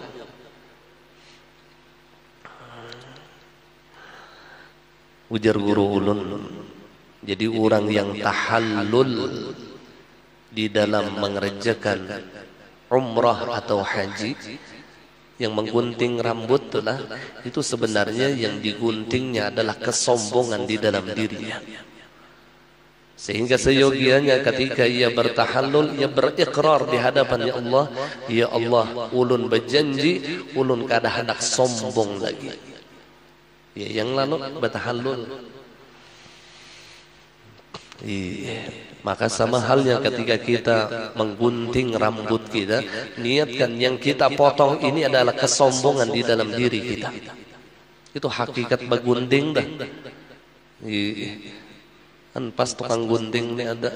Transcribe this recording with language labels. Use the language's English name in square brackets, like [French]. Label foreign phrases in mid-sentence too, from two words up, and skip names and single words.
[Indonesian] Ujar guru ulun, jadi orang yang tahallul di dalam mengerjakan umrah atau haji, yang menggunting rambut itu sebenarnya yang diguntingnya adalah kesombongan di dalam dirinya. Sehingga seyogianya ketika ia bertahallul, ia berikrar di hadapan [Arabic] يا الله، يا الله, [Indonesian] ulun berjanji, ulun kada hendak sombong lagi. Ya yang lalu bertahallul. Maka sama halnya ketika kita menggunting rambut kita, niatkan yang kita potong ini adalah kesombongan di dalam diri kita. Itu hakikat bergunting dah. Kan pas tukang gunting ini ada.